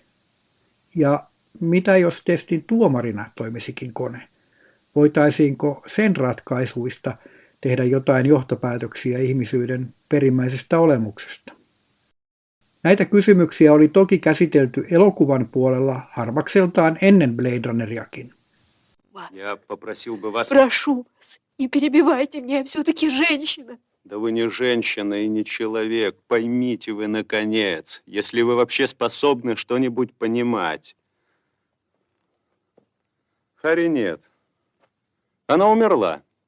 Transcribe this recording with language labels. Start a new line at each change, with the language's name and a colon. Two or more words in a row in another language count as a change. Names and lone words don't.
Finnish: Ja mitä jos testin tuomarina toimisikin kone? Voitaisiinko sen ratkaisuista tehdä jotain johtopäätöksiä ihmisyyden perimmäisestä olemuksesta? Näitä kysymyksiä oli toki käsitelty elokuvan puolella harvakseltaan ennen Blade Runneriakin.
Russian: Прошу вас, не перебивайте меня, я все-таки женщина. Да вы не женщина и не человек. Поймите вы, наконец, если вы вообще способны что-нибудь понимать. Хари нет. Она умерла.